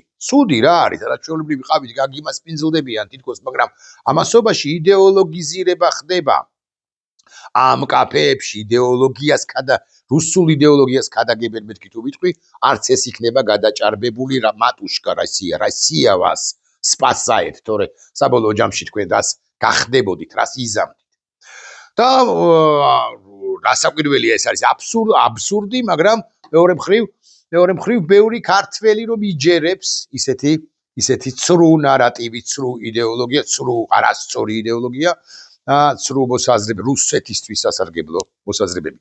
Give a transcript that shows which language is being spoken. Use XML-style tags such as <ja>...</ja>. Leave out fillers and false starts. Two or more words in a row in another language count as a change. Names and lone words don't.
<ka>ცუდი რა არის, რაც ჩვეულებრივი ყავით გაგიმას პინძლდებიან თითქოს, მაგრამ ამასობაში იდეოლოგიზირება ხდება. ამ კაფეებში რუსულ იდეოლოგიას ქადაგებენ, მეთქი თუ ვიტყვი, არც ეს იქნება გადაჭარბებული</ka> <ru>матушка Россия вас спасает,</ru> <ka>თორე საბოლოო ჯამში თქვენ რას გახდებოდით, რას იზამთით. და რასაკვირველია, ეს არის აბსურდი, მაგრამ მეორე მხრივ ბევრი ქართველი რომ იჯერებს ისეთი ცრუ ნარატივი, ცრუ იდეოლოგია, ცრუ არასწორი იდეოლოგია, ცრუ მოსაზრებები, რუსეთისთვის სასარგებლო მოსაზრებები.</ka>